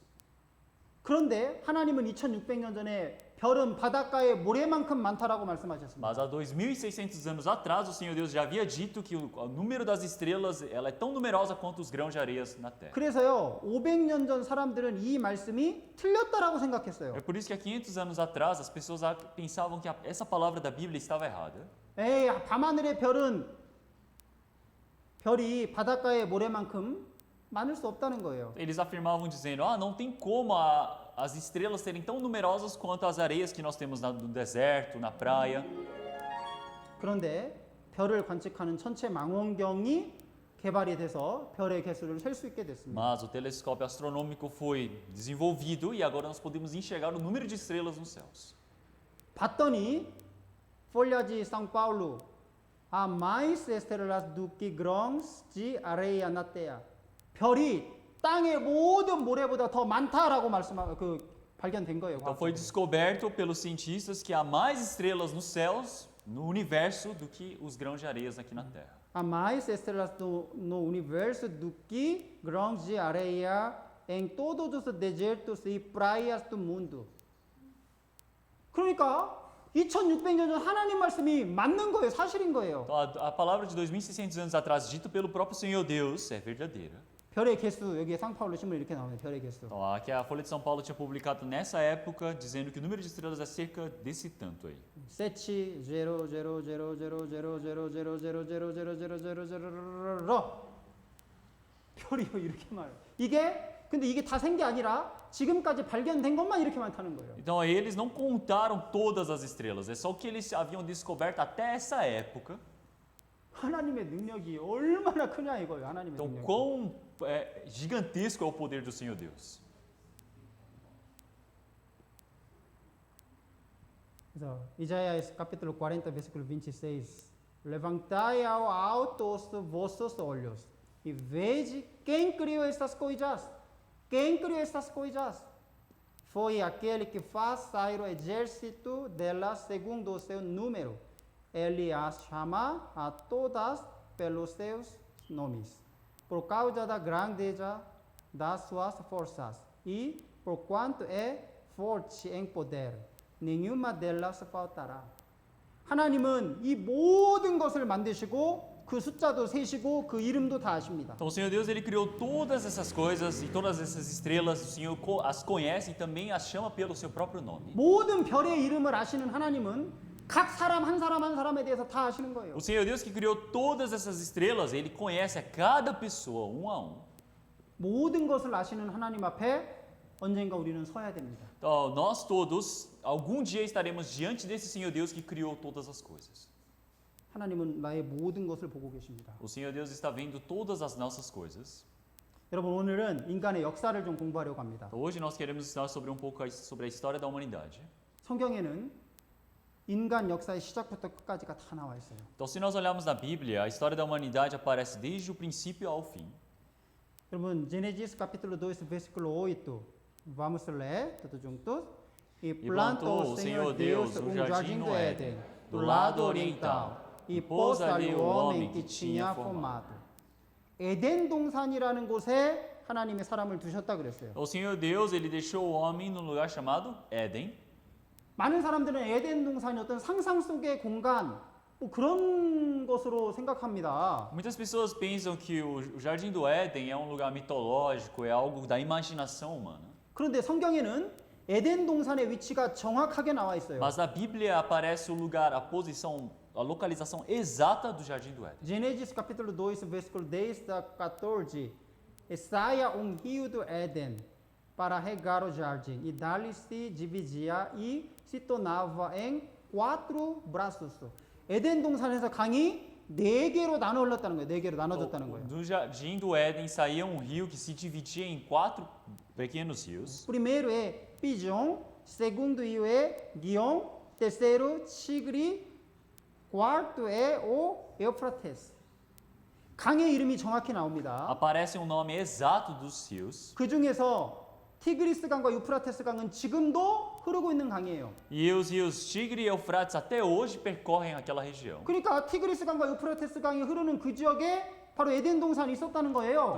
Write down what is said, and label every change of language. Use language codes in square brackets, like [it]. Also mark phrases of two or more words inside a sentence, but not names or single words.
[ko] 그런데 하나님은 2600년 전에 별은 바닷가에 모래만큼 많다라고 말씀하셨습니다. [pt] Mas há 2600 anos atrás, o Senhor Deus já havia dito que o número das estrelas, ela é tão numerosa quanto os grãos de areias na terra. [ko] 그래서요. 500년 전 사람들은 이 말씀이 틀렸다라고 생각했어요. [pt] É por isso que há 500 anos atrás, as pessoas pensavam que essa palavra da Bíblia estava errada. [ko] 에이, 밤하늘의 별이 바닷가의 모래만큼 많을 수 없다는 거예요. [pt] Eles afirmavam dizendo, não tem como as estrelas serem tão numerosas quanto as areias que nós temos no deserto, na praia. [ko] 그런데 별을 관측하는 천체 망원경이 개발이 돼서 별의 개수를 셀 수 있게 됐습니다. [pt] Mas o telescópio astronômico foi desenvolvido e agora nós podemos enxergar o número de estrelas nos céus. 봤더니 folha de São Paulo há mais estrelas do que grãos de areia na terra. [ko] 별이 땅의 모든 모래보다 더 많다라고 발견된 거예요. [pt] Então foi descoberto pelos cientistas que há mais estrelas nos céus, no universo, do que os grãos de areias aqui na Terra. Há mais estrelas no universo do que grãos de areia em todos os desertos e praias do mundo. [ko] 그러니까 2600년 전 하나님 말씀이 맞는 거예요. 사실인 거예요. [pt] Então, a palavra de 2600 anos atrás, dito pelo próprio Senhor Deus, é verdadeira. [ko] 별의 개수 여기에 상파울로 신문 이렇게 나오네요. 별의 개수. [pt] Então, aqui a Folha de São Paulo tinha publicado nessa época, dizendo que o número de estrelas é cerca desse tanto aí. [ko] 7 별이 이렇게 많아요. 근데 이게 다 센 게 아니라 지금까지 발견된 것만 이렇게 많다는 거예요. [pt] Então eles não contaram todas as estrelas, é só o que eles haviam descoberto até essa época. [ko] 하나님의 능력이 얼마나 크냐 이거예요. 하나님의 [pt] Então [ko] 능력. [pt] quão gigantesco é o poder do Senhor Deus. [ko] 그래서 이사야 [pt] capítulo 40 versículo 26. Levantai ao alto os vossos olhos e vede quem criou estas coisas. Quem criou estas coisas? Foi aquele que faz sair o exército delas segundo o seu número. Ele as chama a todas pelos seus nomes. Por causa da grandeza das suas forças e por quanto é forte em poder, nenhuma delas faltará. [ko] 하나님은 이 모든 것을 만드시고 그 숫자도 세시고 그 이름도 다 아십니다. [pt] Então o Senhor Deus ele criou todas essas coisas e todas essas estrelas, o Senhor as conhece e também as chama pelo seu próprio nome. [ko] 모든 별의 이름을 아시는 하나님은 각 사람 한 사람 한 사람에 대해서 다 아시는 거예요. [pt] O Senhor Deus que criou todas essas estrelas, ele conhece a cada pessoa um a um. [ko] 모든 것을 아시는 하나님 앞에 언젠가 우리는 서야 됩니다. [pt] Então, nós todos, algum dia estaremos diante desse Senhor Deus que criou todas as coisas. [ko] 하나님은 나의 모든 것을 보고 계십니다. [pt] O Senhor Deus está vendo todas as nossas coisas. [ko] 여러분 오늘은 인간의 역사를 좀 공부하려고 합니다. [pt] Então, hoje nós queremos estudar sobre um pouco sobre a história da humanidade. [ko] 성경에는 인간 역사의 시작부터 끝까지가 다 나와 있어요. [pt] Então, se nós olharmos na Bíblia, a história da humanidade aparece desde o princípio ao fim. 여러분 Gênesis capítulo 2 versículo 8. Vamos ler todos juntos. E plantou o Senhor Deus jardim do Éden do lado oriental e pôs ali o homem que tinha formado. [ko] 에덴 동산이라는 곳에 하나님의 사람을 두셨다 그랬어요. [pt] O Senhor Deus, ele deixou o homem num lugar chamado Éden. [ko] 많은 사람들은 에덴 동산이 어떤 상상 속의 공간 뭐 그런 것으로 생각합니다. [pt] Muitas pessoas pensam que o Jardim do Éden é um lugar mitológico, é algo da imaginação humana. [ko] 그런데 성경에는 에덴 동산의 위치가 정확하게 나와 있어요. [pt] Mas na Bíblia aparece o lugar, a posição, a localização exata do Jardim do Éden. Gênesis capítulo 2 versículo 10 a 14. E saia rio do Éden para regar o jardim e dali se dividia e se tornava em 4 braços. [ko] 에덴 동산에서 강이 4개로 나눠 흘렀다는 거예요. 4개로 나눠졌다는 거예요. [pt] Do Jardim do Éden saía um rio que se dividia em 4 pequenos rios. Primeiro é Pison, segundo é Guion, terceiro Tigre, quarto é o Eufrates. [ko] 강의 이름이 정확히 나옵니다. [pt] Aparece um nome exato dos rios. [ko] 그 중에서 티그리스 강과 유프라테스 강은 지금도 흐르고 있는 강이에요. [pt] E os rios Tigre e Eufrates até hoje percorrem aquela região. [ko] 그러니까 티그리스 강과 유프라테스 강이 흐르는 그 지역에 바로 에덴 동산이 있었다는 거예요.